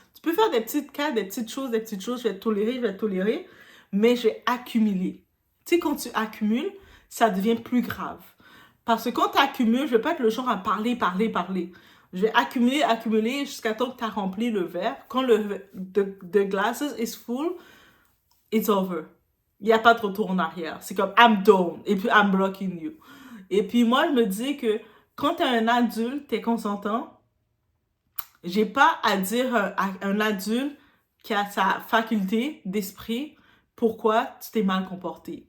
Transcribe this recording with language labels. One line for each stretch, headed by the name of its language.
French: Tu peux faire des petites cas, des petites choses, je vais te tolérer, mais je vais accumuler. Tu sais, quand tu accumules, ça devient plus grave. Parce que quand tu accumules, je vais pas être le genre à parler. Je vais accumuler jusqu'à temps que tu as rempli le verre. Quand
English: the glasses is full, it's over.
French: Il n'y a pas de retour en arrière. C'est comme
English: I'm done.
French: Et puis
English: I'm blocking you.
French: Et puis moi, je me dis que quand tu es un adulte, tu es consentant, J'ai pas à dire à un adulte qui a sa faculté d'esprit pourquoi tu t'es mal comporté.